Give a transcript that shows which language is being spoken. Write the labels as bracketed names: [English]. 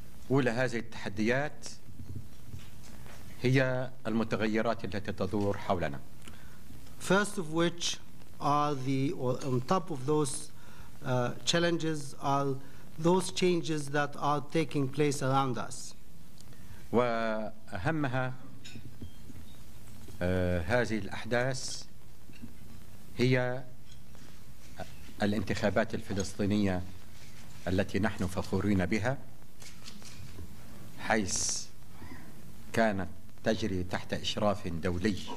[Arabic] أولى هذه التحديات هي المتغيرات التي تدور حولنا. [English] First of which are or on top of those challenges are those changes that are taking place around us. [Arabic] وأهمها هذه الأحداث هي الانتخابات الفلسطينية التي نحن فخورين بها حيث كانت تجري تحت إشراف دولي.